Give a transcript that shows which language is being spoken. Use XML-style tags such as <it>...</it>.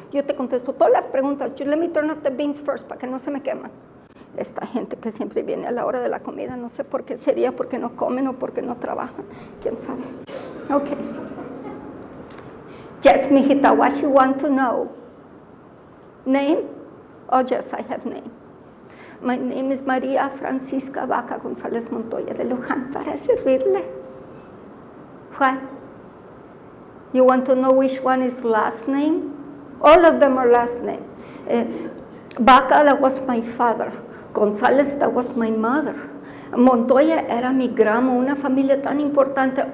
<es>Yo te contesto todas las preguntas.</es> <en>Let me turn off the beans first</en> <es>para que no se me queman. Esta gente que siempre viene a la hora de la comida, no sé por qué sería, porque no comen o porque no trabajan. ¿Quién sabe? Okay.</es> <en>Yes, mijita, what you want to know? Name? Oh, yes, I have name. My name is María Francisca Vaca González Montoya de Luján,</en> <es>para servirle.</es> <en>What? You want to know which one is last name? All of them are last name. Vaca, that was my father. González, that was my mother.</en> <es>Montoya era mi gramo, una familia tan importante.</es>